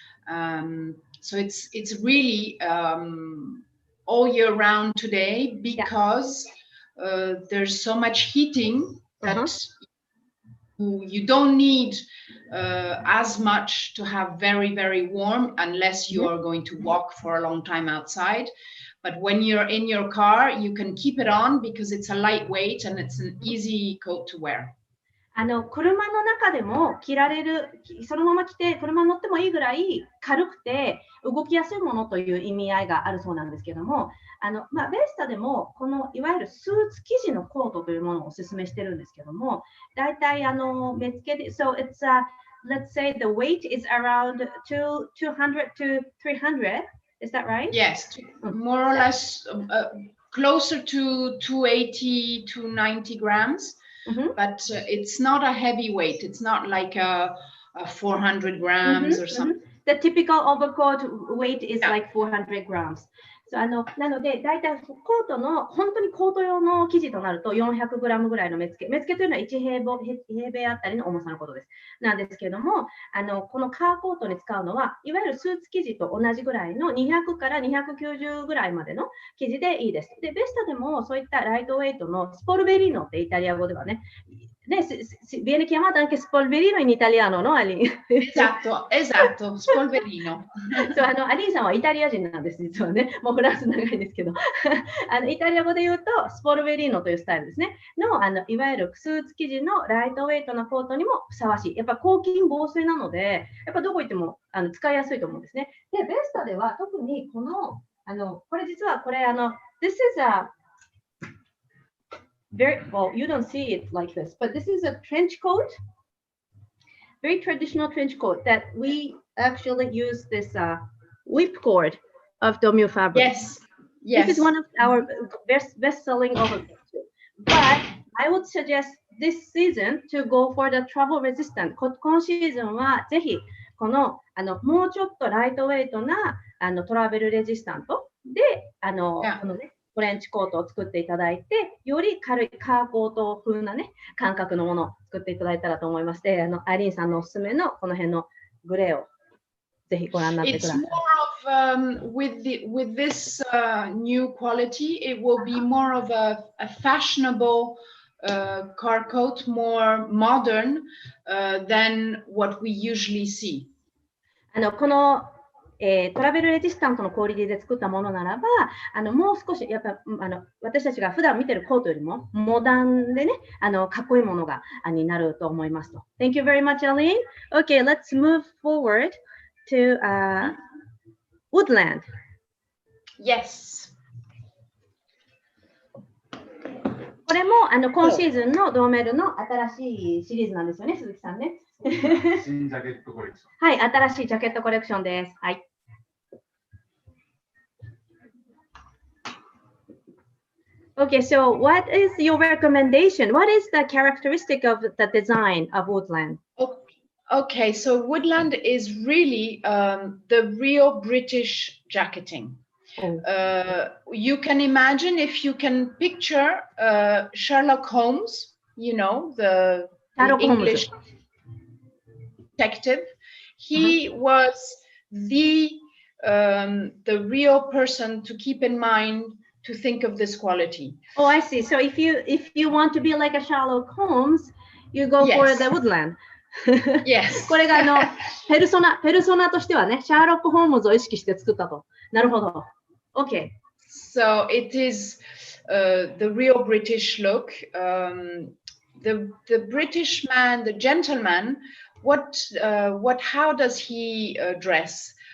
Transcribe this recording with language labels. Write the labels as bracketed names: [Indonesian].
[English] So it's really all year round today because there's so much heating that you don't need as much to have very, very warm unless you are going to walk for a long time outside. But when you're in your car, you can keep it on because it's a lightweight and it's an easy coat to wear. [Japanese] 車の中でも着られる、そのまま着て車に乗ってもいいぐらい軽くて動きやすいものという意味合いがあるそうなんですけども、ベスタでもこのいわゆるスーツ生地のコートというものをお勧めしてるんですけども、だいたい目付けで、 [English] so it's let's say the weight is around 200 to 300. Is that right? Yes, more or less closer to 280 to 90 grams, but it's not a heavy weight. It's not like a 400 grams or something. The typical overcoat weight is like 400 grams. [Japanese] So, なので、大体コートの本当にコート用の生地となると400グラムぐらいの目付け。目付けというのは1平米あたりの重さのことです。なんですけれども、このカーコートに使うのは、いわゆるスーツ生地と同じぐらいの200から290ぐらいまでの生地でいいです。で、ベスタでもそういったライトウェイトのスポルベリーノってイタリア語ではね、 [Italian] viene chiamato anche spolverino in italiano, no, Aline? Esatto, spolverino. [Japanese] そう、アリーンさんはイタリア人なんです、実はね。もうフランス長いですけど。イタリア語で言うと、スポルベリーノというスタイルですね。いわゆるスーツ生地のライトウェイトなコートにもふさわしい。やっぱ抗菌防水なので、やっぱどこ行っても使いやすいと思うんですね。で、ベスタでは特にこの、これ実はこれ、 [English] This is a very, well, you don't see it like this, but this is a trench coat, very traditional trench coat that we actually use this whipcord of Domu fabric. Yes. This is one of our best-selling overcoats. But I would suggest this season to go for the travel resistant. [Japanese] 今シーズンはぜひこのもうちょっとライトウェイトなトラベルレジスタントでこのねトレンチコートを作っていただいて、より軽いカーコート風なね感覚のものを作っていただいたらと思いまして、アイリーンさんのおすすめのこの辺のグレーをぜひご覧になってください。 [English] It's more of with this new quality, it will be more of a fashionable car coat, more modern than what we usually see. [Japanese] このトラベルレジスタントのクオリティで作ったものならば、もう少しやっぱ私たちが普段見てるコートよりもモダンでね、かっこいいものがになると思いますと。 [English] Thank you very much, Aline. Okay, let's move forward to woodland. Yes. [Japanese] これも今シーズンのドーメルの新しいシリーズなんですよね、鈴木さんね。新ジャケットコレクション。はい、新しいジャケットコレクションです。はい。 [English] Okay, so what is your recommendation? What is the characteristic of the design of woodland? Okay, so woodland is really the real British jacketing. You can imagine if you can picture Sherlock Holmes, you know, the English detective. He was the real person to keep in mind to think of this quality. Oh, I see. So if you want to be like a Sherlock Holmes, you go for the woodland. Yes. [Japanese] これがペルソナとしてはね、シャーロック・ホームズを意識して作ったと。なるほど。Okay. [English] So it is the real British look. The British man, the gentleman, how does he dress?